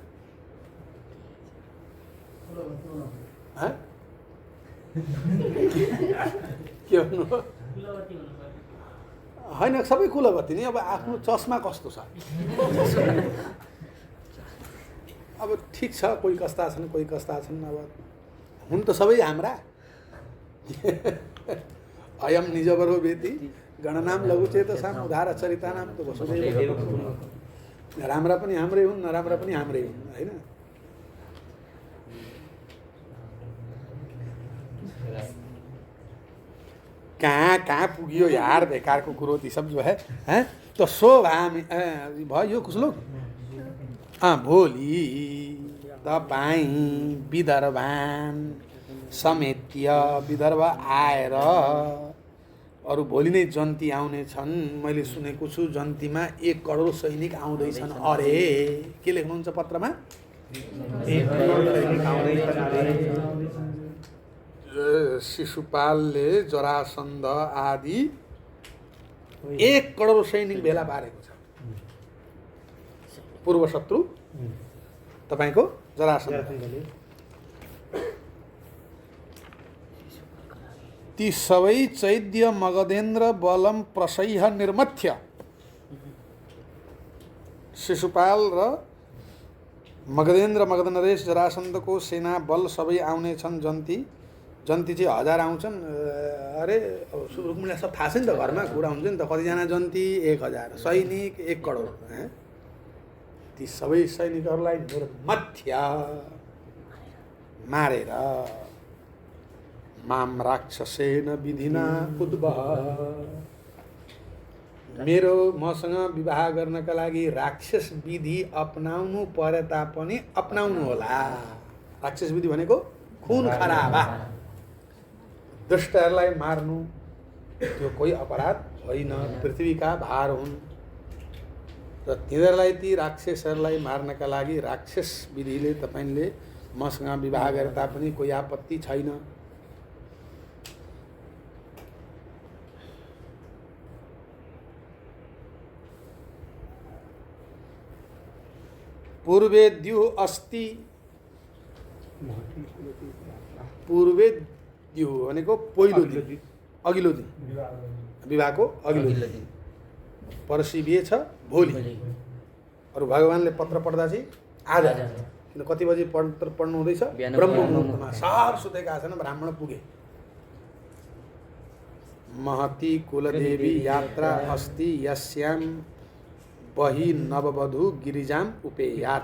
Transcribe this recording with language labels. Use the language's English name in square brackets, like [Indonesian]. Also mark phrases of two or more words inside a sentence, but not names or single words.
[Nepali] के भन्नु होइन, सबै कुलवती नि। अब आफ्नो चस्मा कस्तो छ? अब ठिक छ, कोही कस्ता छन्, कोही कस्ता छन्। अब हुन् त सबै हाम्रा। [Sanskrit] अयम निजबरो वेति गणनाम लघुचेतसाम उदार चरितानाम त वसुदेव। [Nepali] राम्रा पनि हाम्रै हुन्, नराम्रा पनि हाम्रै हुन् होइन। कहाँ पुगियो यार, बेकारको कुरो ती सब जो है। तो शोभामि भयो यो [Hindi] कुछ लोग। [Nepali] भोलि तपाईँ [Sanskrit] विदर्भान समेत्य, [Nepali] विदर्भ आएर, अरू भोलि नै जन्ती आउने छन्। मैले सुनेको छु जन्तीमा 1 करोड सैनिक आउँदैछन् अरे। के लेख्नुहुन्छ पत्रमा? 1 करोड सैनिक आउँदैछन् अरे। शिशुपालले जरासन्ध आदि 1 करोड सैनिक भेला पारेको छ। पूर्व शत्रु तपाईको जरासन्ध। ती सबै [Sanskrit] चैद्य मगधेन्द्र बलम प्रसह्य निर्मथ्य। [Nepali] शिशुपाल र मगधेन्द्र मगधनरेश जरासन्धको सेना बल सबै आउने छन्। जन्ती चाहिँ 1000 आउँछन्। अरे रुक्मिणीलाई सब थाहा छ नि त, घरमा कुरा हुन्छ नि त, कतिजना जन्ती 1000 सैनिक 1 करोड। ती सबै सैनिकहरूलाई निर्मथ्य मारेर [Sanskrit] माम राक्षसेन विधिना उद्वह, [Nepali] मेरो मसँग विवाह गर्नका लागि राक्षस विधि अपनाउनु परे तापनि अपनाउनु होला। राक्षस विधि भनेको खुन खराबा, दुष्टहरूलाई मार्नु त्यो कोही अपराध होइन, पृथ्वीका भार हुन्। र तिनीहरूलाई ती राक्षसहरूलाई मार्नका लागि राक्षस विधिले तपाईले मसँग विवाह गरे तापनि कोही आपत्ति छैन। [Sanskrit] पूर्वे द्युः अस्ति, [Nepali] पूर्वे द्युः भनेको पहिलो दिन, अघिल्लो दिन, विवाहको अघिल्लो दिन। पर्सि बिहे छ भोलि। अरू भगवानले पत्र पढ्दा चाहिँ आज, किन कति बजी पत्र पढ्नु हुँदैछ? ब्रह्म मुहुर्तमा। सब सुतेका छन्, ब्राह्मण पुगे। [Sanskrit] महती कुलदेवी यात्रा अस्ति यस्याम बही नववधु गिरिजाम उपेयात।